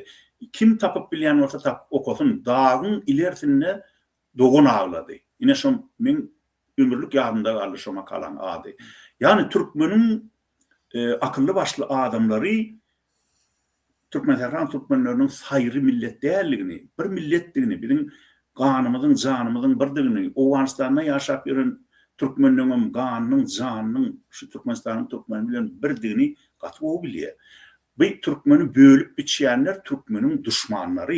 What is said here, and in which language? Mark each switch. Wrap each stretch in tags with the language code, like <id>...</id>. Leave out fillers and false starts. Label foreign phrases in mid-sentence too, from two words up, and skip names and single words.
<tk>Kim tapıp bilýän bolsa tap okusun, dağın ilerisinde dogun ağladı. Ine şo men ömürlük ýadymda galdy şo makalan ady. Yani Türkmeniň akıllı başlı adamları Türkmenläriniň saýry millet dälligini, bir milletdigini, bizim ganymyzyň, janymyzyň birdigini, Owganystanda ýaşap ýören Türkmenleriň ganynyň, janynyň, şu Türkmenistanyň Türkmen bilen birdigini gaty bilýär. Bu Türkmeni bölüp biçýänler Türkmeniň düşmanlary.</tk>